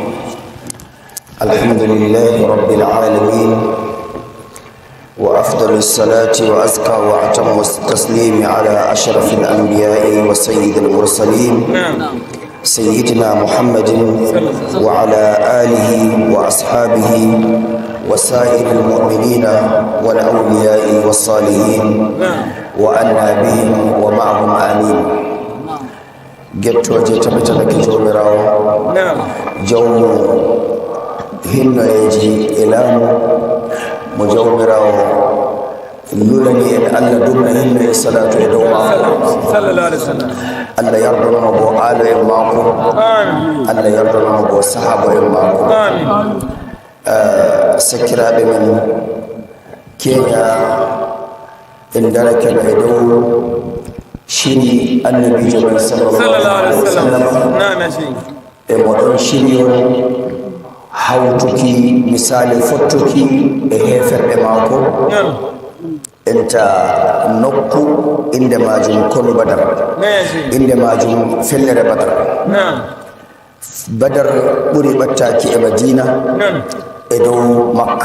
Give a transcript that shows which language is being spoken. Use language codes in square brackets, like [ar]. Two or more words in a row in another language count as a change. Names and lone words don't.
[ar] الحمد لله رب العالمين، وأفضل الصلاة وأزكى وأتم التسليم على أشرف الأنبياء وسيد المرسلين سيدنا محمد وعلى آله وأصحابه وسائر المؤمنين والأولياء والصالحين وأنا بهم ومعهم آمين. [ff] gettoje [ha] tabbatar da [ff] jomirawo jawmu hinnoyeji ilamu mo jawmirawo lulani en allah dumna hinno e salatu e dow mako [ar] صلى الله عليه وسلم. [ff] allah yardonoma bo aalo en mako, allah yardonoma bo sahaba en mako. sakkiraɓe men keña en darakeno e dow shiri annabijo mai [ar] صلى الله عليه وسلم [ff] e moɗon shiriyon hawtuki misali fottuki e heferɓe maako enta nokku inde majum konu badar, inde majum fellere badar. badar ɓuri ɓattaki e madina e dow makka.